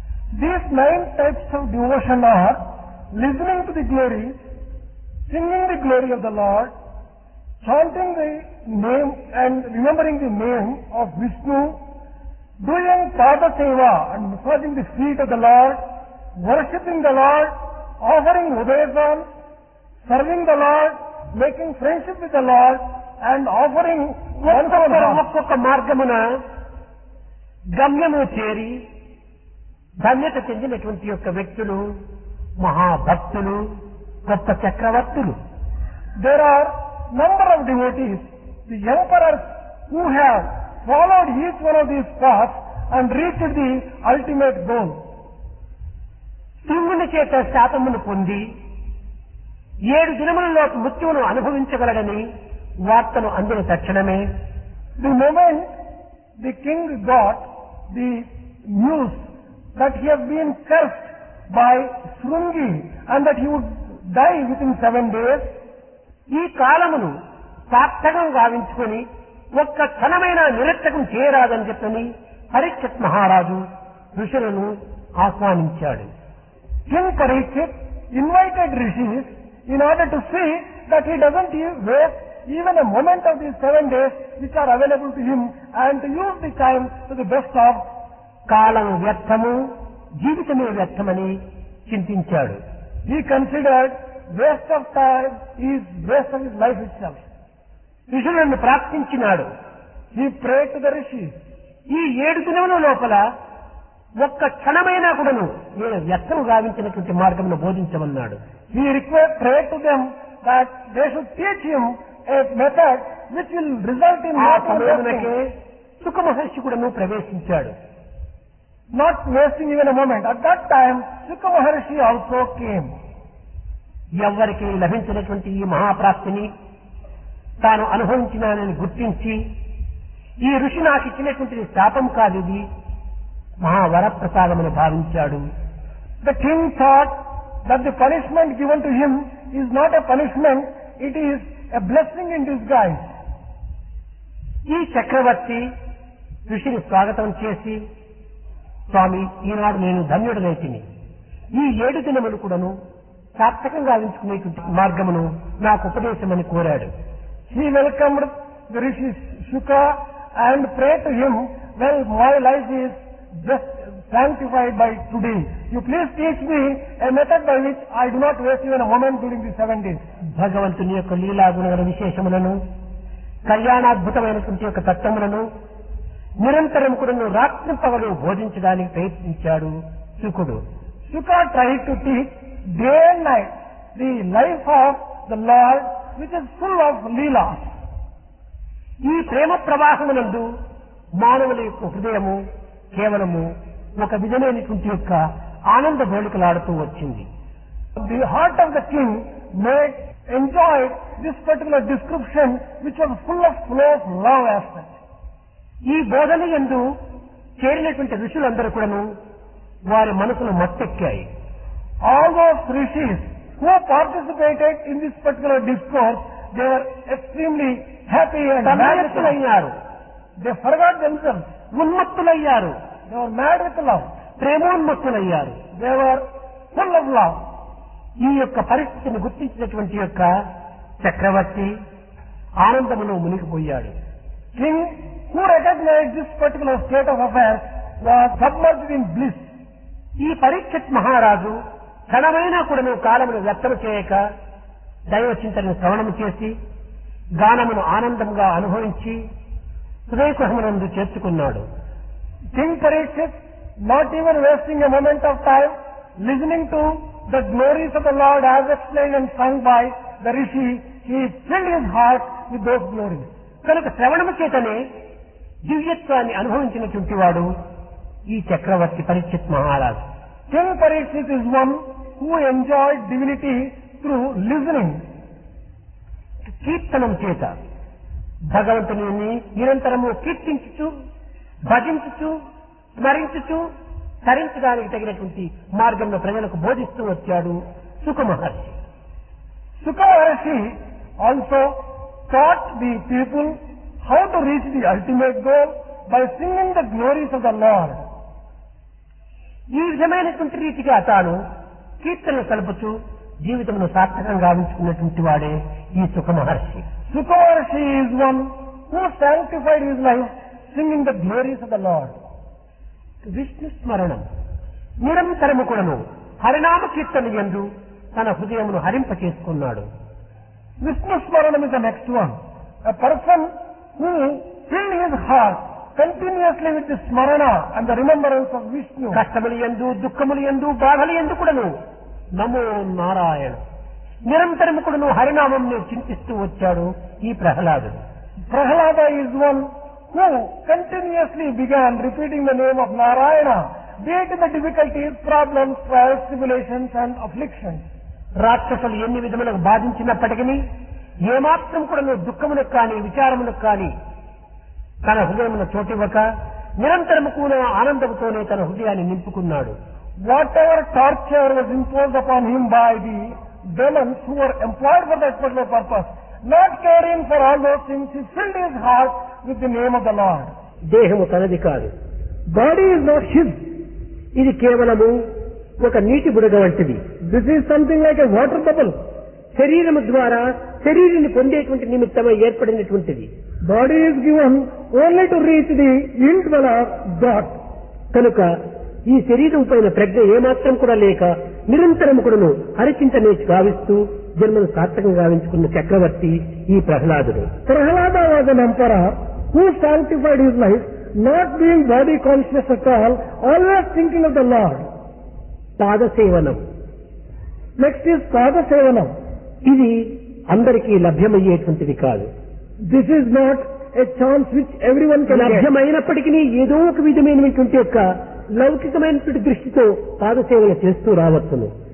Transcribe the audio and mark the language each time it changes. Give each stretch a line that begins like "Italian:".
English: These 9 types of devotion are listening to the glory, singing the glory of the Lord, chanting the name and remembering the name of Vishnu, doing Pada Seva and massaging the feet of the Lord, worshipping the Lord, offering Udayasam, serving the Lord, making friendship with the Lord, and offering
Telugu: ఒక్కొక్క మార్గమున గమ్యము చేరి ధన్యత చెందినటువంటి యొక్క వ్యక్తులు మహాభక్తులు, గొప్ప చక్రవర్తులు.
English: There are number of devotees, the emperors who have followed each one of these paths and reached the ultimate goal.
Telugu: శివుని చేత శాపమును పొంది 7 దినములలో మృత్యువును అనుభవించగలడని వార్తను అందిన తక్షణమే
English: The moment the king got the news that he has been cursed by Srungi and that he would die within 7 days,
Telugu: ఈ కాలమును సార్థకం గావించుకొని ఒక్క క్షణమైన నిరర్థకం చేయరాదని చెప్పని పరీక్షిత్ మహారాజు ఋషులను ఆహ్వానించాడు.
English: King Parikshit invited rishis in order to see that he doesn't waste even a moment of these 7 days which are available to him, and to use the time to the best of.
Telugu: కాలం వ్యర్థము, జీవితమే వ్యర్థమని చింతించాడు.
English: He considered waste of time is waste of his life itself.
Telugu: ఋషులను ప్రార్థించినాడు.
English: He prayed to the rishis.
Telugu: ఈ 7 దినముల లోపల ఒక్క క్షణమైనా కూడాను నేను వ్యర్థము గావించినటువంటి మార్గమును బోధించమన్నాడు.
English: He prayed to them that they should teach him a method which will result in
Telugu: ఆ
English: not
Telugu: సమయమునకే
English: wasting,
Telugu: సుఖ మహర్షి కూడాను ప్రవేశించాడు.
English: not wasting even a moment. At that time, Sukha Maharshi also came.
Telugu: ఎవ్వరికి లభించినటువంటి ఈ మహాప్రాప్తిని తాను అనుభవించినానని గుర్తించి, ఈ ఋషి నాకు ఇచ్చినటువంటి శాపం కాదు, ఇది మహావరప్రసాదమని భావించాడు.
English: The king thought that the punishment given to him is not a punishment, it is a blessing in disguise.
Telugu: ఈ చక్రవర్తి ఋషిని స్వాగతం చేసి, స్వామి, ఈనాడు నేను ధన్యుడనైతిని. ఈ 7 దినములు కూడాను సార్థకంగా గావించుకునేటువంటి మార్గమును నాకు ఉపదేశమని కోరాడు.
English: He welcomed the rishi Shuka and prayed to him, well, my life is just sanctified by today. You please teach me a method by which I do not waste even a moment during the 7 days.
Telugu: భగవంతుని యొక్క లీలా గుణగణ విశేషములను, కళ్యాణాద్భుతమైనటువంటి యొక్క తత్వములను నిరంతరం కూడాను రాత్రింపగలు బోధించడానికి ప్రయత్నించాడు శుకుడు.
English: Shuka tried to teach day and night the life of the Lord, which is full of leela.
Telugu: ఈ ప్రేమ ప్రవాహమునందు మానవుల యొక్క హృదయము కేవలము ఒక విధమైనటువంటి యొక్క ఆనంద భోళికలాడుతూ వచ్చింది.
English: The heart of the king made enjoyed this particular description, which was full of flow of love aspect.
Telugu: ఈ బోధన యందు చేరినటువంటి ఋషులందరూ కూడాను వారి మనసులు మత్తెక్కాయి.
English: All those rishis who participated in this particular discourse, they were extremely happy and
Telugu: తన్మయత్తులయ్యారు,
English: they forgot themselves.
Telugu: ఉన్మత్తులయ్యారు,
English: They were mad with love.
Telugu: ప్రేమోన్మత్తులయ్యారు.
English: They were full of love.
Telugu: ఈ యొక్క పరిస్థితిని గుర్తించినటువంటి యొక్క చక్రవర్తి ఆనందములో మునిగిపోయాడు.
English: King who recognized this particular state of affairs was submerged in bliss.
Telugu: ఈ పరీక్షిత్ మహారాజు క్షణమైనా కూడాను కాలమును వ్యర్థం చేయక దైవ చింతనను శ్రవణము చేసి గానమును ఆనందంగా అనుభవించి హృదయకుహమునందు చేర్చుకున్నాడు.
English: King Parikshit, not even wasting a moment of time, listening to the glories of the Lord as explained and sung by the rishi, he filled his heart with those glories.
Telugu: కనుక శ్రవణము చేతనే దివ్యత్వాన్ని అనుభవించినటువంటి వాడు ఈ చక్రవర్తి పరీక్షిత్ మహారాజు.
English: King Parikshit is one who enjoyed divinity through listening.
Telugu: కీర్తనం చేత భగవంతుని నిరంతరము కీర్తించుచు, భజించుచు, స్మరించుచు తరించడానికి తగినటువంటి మార్గంలో ప్రజలకు బోధిస్తూ వచ్చాడు సుఖ మహర్షి.
English: Sukha Maharshi also taught the people how to reach the ultimate goal by singing the glories of the Lord.
Telugu: ఈ విధమైనటువంటి రీతిగా తాను కీర్తనలు కలుపుతూ జీవితంలో సార్థకంగా గావించుకున్నటువంటి వాడే ఈ సుఖ మహర్షి.
English: Sukha Maharshi is one who sanctified his life singing the glories of the Lord.
Telugu: Vishnu స్మరణం నిరంతరము కూడాను హరినామ కీర్తన యందు తన హృదయమును హరింప చేసుకున్నాడు.
English: Vishnu Smaranam is the next one. A person who filled his heart continuously with the smarana and the remembrance of Vishnu.
Telugu: కష్టములు యందు, దుఃఖములు యందు, బాధలు యందు కూడాను నమో నారాయణ నిరంతరము కూడాను హరినామంను చింతిస్తూ వచ్చాడు ఈ ప్రహ్లాదుడు.
English: Prahlada is one who continuously began repeating the name of Narayana, be it in the difficulties, problems, trials, tribulations and afflictions.
Telugu: రాక్షసులు ఎన్ని విధములకు బాధించినప్పటికీ ఏమాత్రం కూడా దుఃఖములకు కానీ విచారములకు కానీ తన హృదయమున చోటివ్వక నిరంతరము కూడా ఆనందంతోనే తన హృదయాన్ని నింపుకున్నాడు.
English: Whatever torture was imposed upon him by the demons who were employed for that particular purpose, not caring for all those things, he filled his heart with the name of the Lord.
Telugu: దేహము తనది కాదు,
English: Body is not his.
Telugu: ఇది కేవలము ఒక నీటి బుడగ వంటిది.
English: This is something like a water bubble.
Telugu: శరీరము ద్వారా శరీరాన్ని పొందేటువంటి నిమిత్తమై ఏర్పడినటువంటిది.
English: Body is given only to reach the indweller God.
Telugu: కనుక ఈ శరీరం పైన ప్రజ్ఞ ఏమాత్రం కూడా లేక నిరంతరం కూడాను హరిచింతనే గావిస్తూ జన్మను సార్థకంగా గావించుకున్న చక్రవర్తి ఈ ప్రహ్లాదుడు.
English: Prahlada was an emperor who sanctified his life, not being body conscious at all, always thinking of the Lord.
Telugu: పాదసేవనం.
English: Next is Padasevanam.
Telugu: ఇది అందరికీ లభ్యమయ్యేటువంటిది కాదు.
English: This is not a chance which everyone can get.
Telugu: లభ్యమైనప్పటికీ ఏదో ఒక విధమైనటువంటి యొక్క లౌకికమైనటువంటి దృష్టితో పాదసేవలు చేస్తూ రావచ్చును.